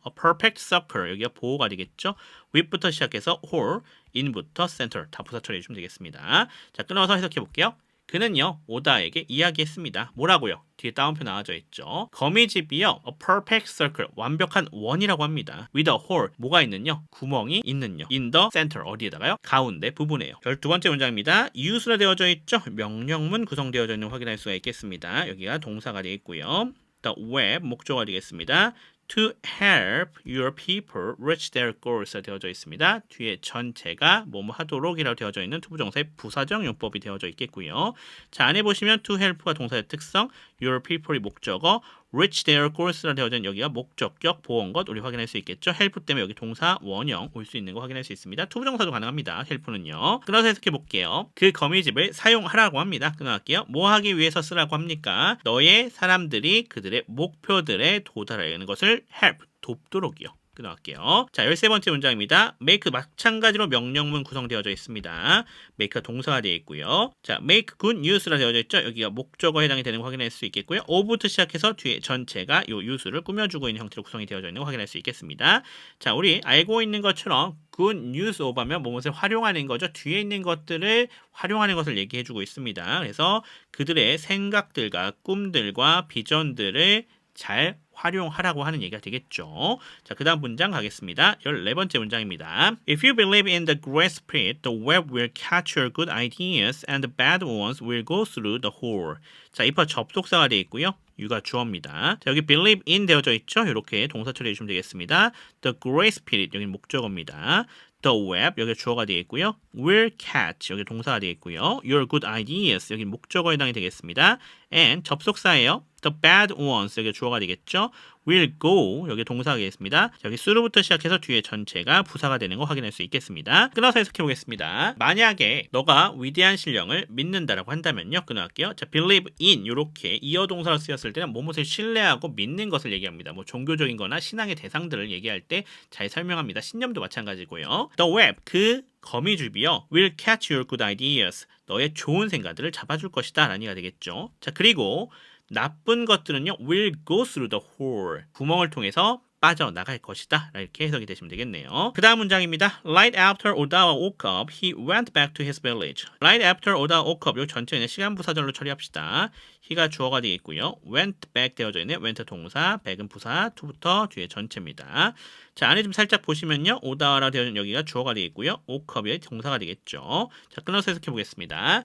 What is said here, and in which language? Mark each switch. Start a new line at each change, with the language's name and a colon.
English: A perfect circle
Korean: 여기가 보호가 되겠죠. with부터 시작해서 whole, in부터 center 다 부사 처리해 주시면 되겠습니다. 자, 끊어서 해석해 볼게요. 그는요 오다에게 이야기했습니다. 뭐라고요? 뒤에 따옴표 나와져 있죠. 거미집이요
English: a perfect circle
Korean: 완벽한 원이라고 합니다.
English: with a hole
Korean: 뭐가 있는요? 구멍이 있는요.
English: in the center
Korean: 어디에다가요? 가운데 부분에요. 12번째 문장입니다. use라 되어져 있죠. 명령문 구성되어져 있는 거 확인할 수가 있겠습니다. 여기가 동사가 되어 있고요.
English: the web
Korean: 목적어가 되겠습니다.
English: to help your people reach their goals
Korean: 되어져 있습니다. 뒤에 전체가 뭐뭐 하도록이라고 되어져 있는 투부정사의 부사적 용법이 되어져 있겠고요. 자, 안에 보시면
English: to help
Korean: 가 동사의 특성,
English: your people
Korean: 이 목적어,
English: reach their goals
Korean: 라 되어져 있는 여기가 목적격 보어것 우리 확인할 수 있겠죠. help 때문에 여기 동사 원형 올 수 있는 거 확인할 수 있습니다. 투부정사도 가능합니다. help는요. 끊어서 해석해 볼게요. 그 거미집을 사용하라고 합니다. 끊어갈게요. 뭐 하기 위해서 쓰라고 합니까? 너의 사람들이 그들의 목표들에 도달하려는 것을 help 돕도록이요. 끊어갈게요. 자, 13번째 문장입니다. make 마찬가지로 명령문 구성되어져 있습니다. make가 동사가 되어 있고요. 자,
English: make good news
Korean: 라 되어져 있죠. 여기가 목적어에 해당이 되는 거 확인할 수 있겠고요. of부터 시작해서 뒤에 전체가 요 use를 꾸며주고 있는 형태로 구성이 되어져 있는 거 확인할 수 있겠습니다. 자, 우리 알고 있는 것처럼
English: good news of
Korean: 하면 무엇을 활용하는 거죠. 뒤에 있는 것들을 활용하는 것을 얘기해주고 있습니다. 그래서 그들의 생각들과 꿈들과 비전들을 잘 활용하라고 하는 얘기가 되겠죠. 자, 그 다음 문장 가겠습니다. 14번째 문장입니다.
English: If you believe in the great spirit, the web will catch your good ideas and the bad ones will go through the hole.
Korean: 자, if가 접속사가 되어 있고요. you가 주어입니다. 자, 여기
English: believe in
Korean: 되어져 있죠? 이렇게 동사 처리해 주시면 되겠습니다.
English: The Great Spirit
Korean: 여기 목적어입니다.
English: The web
Korean: 여기 주어가 되어 있고요.
English: will catch
Korean: 여기 동사가 되어 있고요.
English: Your good ideas
Korean: 여기 목적어에 해당이 되겠습니다. And 접속사예요.
English: The bad ones
Korean: 여기 주어가 되겠죠.
English: will go
Korean: 여기 동사가 되겠습니다. 여기 through부터 시작해서 뒤에 전체가 부사가 되는 거 확인할 수 있겠습니다. 끊어서 해석해 보겠습니다. 만약에 너가 위대한 신령을 믿는다라고 한다면요. 끊어갈게요. 자,
English: believe in
Korean: 이렇게 이어 동사로 쓰였을 때는 무엇을 신뢰하고 믿는 것을 얘기합니다. 뭐 종교적인 거나 신앙의 대상들을 얘기할 때 잘 설명합니다. 신념도 마찬가지고요.
English: The web
Korean: 그 거미줄이요.
English: will catch your good ideas
Korean: 너의 좋은 생각들을 잡아줄 것이다 라는 얘기가 되겠죠. 자, 그리고 나쁜 것들은요
English: will go through the hole
Korean: 구멍을 통해서 빠져나갈 것이다 이렇게 해석이 되시면 되겠네요. 그 다음 문장입니다.
English: Right after Odawa woke up, he went back to his village. Right after Odawa woke up
Korean: 요 전체는 시간 부사절로 처리합시다. he가 주어가 되겠고요.
English: went back
Korean: 되어져 있네요. went 동사, back은 부사, to부터 뒤에 전체입니다. 자, 안에 좀 살짝 보시면요. 오다와라 되어 있는 여기가 주어가 되겠고요.
English: woke up
Korean: 이 동사가 되겠죠. 자, 끊어서 해석해 보겠습니다.